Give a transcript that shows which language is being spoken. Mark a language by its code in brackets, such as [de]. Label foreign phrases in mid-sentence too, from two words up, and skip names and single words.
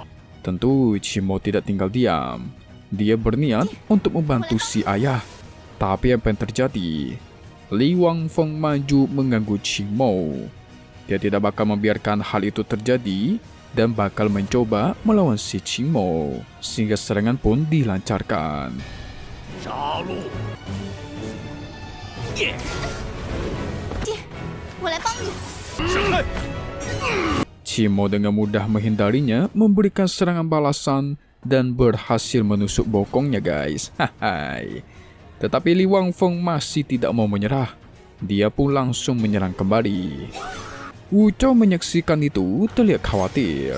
[id] Tentu Qing Mo tidak tinggal diam. Dia berniat untuk membantu si ayah. Tapi apa yang terjadi? Li Wangfeng maju mengganggu Qing Mo. Dia tidak bakal membiarkan hal itu terjadi dan bakal mencoba melawan si Qing Mo. Sehingga serangan pun dilancarkan. [zh] 杀戮！爹，我来帮你。 [id] Qing Mo dengan mudah menghindarinya, memberikan serangan balasan dan berhasil menusuk bokongnya guys. Hai. Tetapi Li Wangfeng masih tidak mau menyerah. Dia pun langsung menyerang kembali. Wu Zhou menyaksikan itu terlihat khawatir.